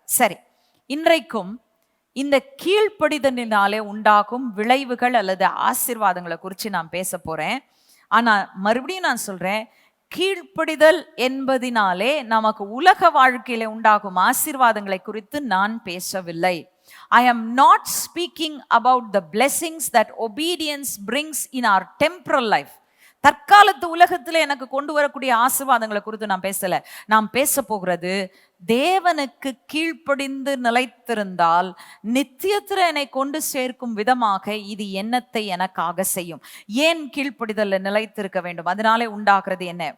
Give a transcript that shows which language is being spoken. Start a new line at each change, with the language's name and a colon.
Tamil: சரி, இன்றைக்கும் இந்த கீழ்ப்படிதலினாலே உண்டாகும் விளைவுகள் அல்லது ஆசீர்வாதங்களை குறித்து நான் பேச போறேன். ஆனா மறுபடியும் நான் சொல்றேன், கீழ்ப்படிதல் என்பதினாலே நமக்கு உலக வாழ்க்கையில உண்டாகும் ஆசீர்வாதங்களை குறித்து நான் பேசவில்லை.
English: I am not speaking about the blessings that obedience brings in our temporal life.
Tamil: தற்காலத்து உலகத்துல எனக்கு கொண்டு வரக்கூடிய ஆசீர்வாதங்களை குறித்து நான் பேசல. நாம் பேச போகிறது, தேவனுக்கு கீழ்ப்படிந்து நிலைத்திருந்தால் நித்தியத்துல என்னை கொண்டு சேர்க்கும் விதமாக இது என்னத்தை எனக்காக செய்யும். ஏன் கீழ்ப்படிதல்ல நிலைத்திருக்க வேண்டும்? அதனாலே உண்டாகிறது என்ன?